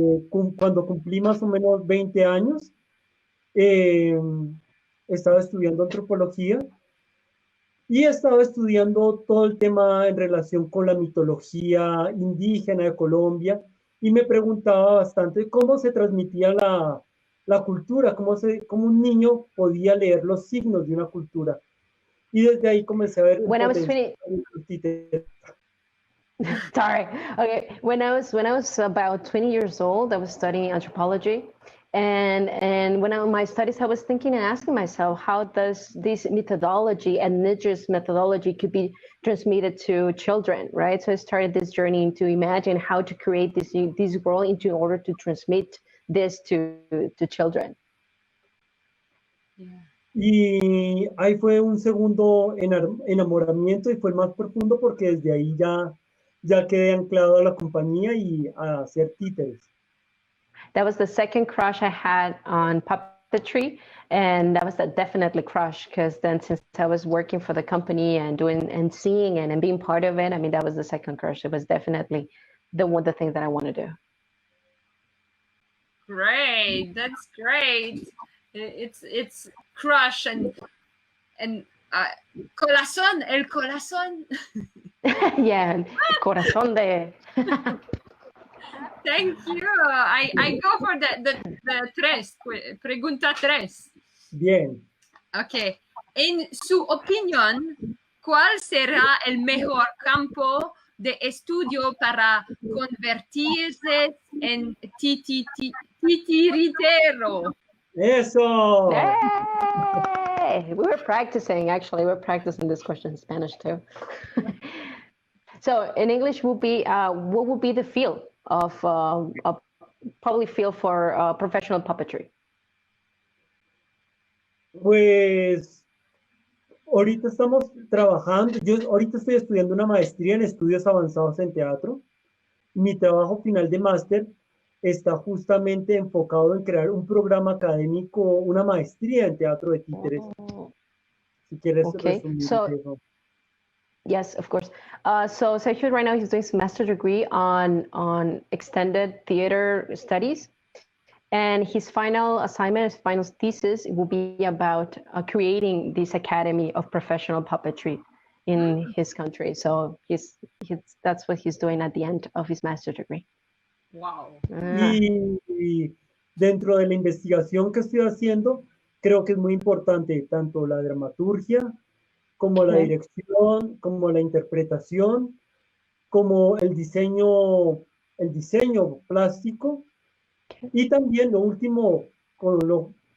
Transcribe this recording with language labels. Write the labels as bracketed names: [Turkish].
[Spanish] Cuando cumplí más o menos 20 años, estaba estudiando antropología y estaba estudiando todo el tema en relación con la mitología indígena de Colombia y me preguntaba bastante cómo se transmitía la cultura, cómo un niño podía leer los signos de una cultura. Y desde ahí comencé a ver el [English] When I was [Spanish] potencial [English] 20, [Spanish] de los títeres. [English] sorry. Okay, when I was about 20 years old, I was studying anthropology, and when my studies, I was thinking and asking myself, how does this methodology and indigenous methodology could be transmitted to children, right? So I started this journey to imagine how to create this world in order to transmit this to children. Yeah. [Spanish] Y ahí fue un segundo enamoramiento y fue el más profundo porque desde ahí ya quedé anclado a la compañía y a hacer títeres. [English] That was the second crush I had on puppetry, and that was a definitely crush, because then since I was working for the company and doing and seeing and being part of it, I mean, that was the second crush. It was definitely the thing that I want to do. Great, that's great. It's crush and corazón, [Spanish] el corazón. [English] Yeah, corazón de. Thank you. I go for the tres, [Spanish] pregunta tres. Bien. [English] Okay. [Spanish] En su opinión, ¿cuál será el mejor campo de estudio para convertirse en titiritero? ¡Eso! Yay! [English] We were practicing, actually. We were practicing this question in Spanish too. So in English, what would be the field of probably field for professional puppetry? [Spanish] Pues ahorita estamos trabajando, yo ahorita estoy estudiando una maestría en estudios avanzados en teatro. Mi trabajo final de máster está justamente enfocado en crear un programa académico, una maestría en teatro de títeres. Si quieres resumir eso. [English] Yes, of course. So Sergio right now he's doing some master's degree on extended theater studies, and his final assignment, his final thesis, will be about creating this academy of professional puppetry in his country. So that's what he's doing at the end of his master's degree. Wow. [Spanish] Y dentro de la investigación que estoy haciendo, creo que es muy importante tanto la dramaturgia, como la dirección, como la interpretación, como el diseño plástico, y también lo último, con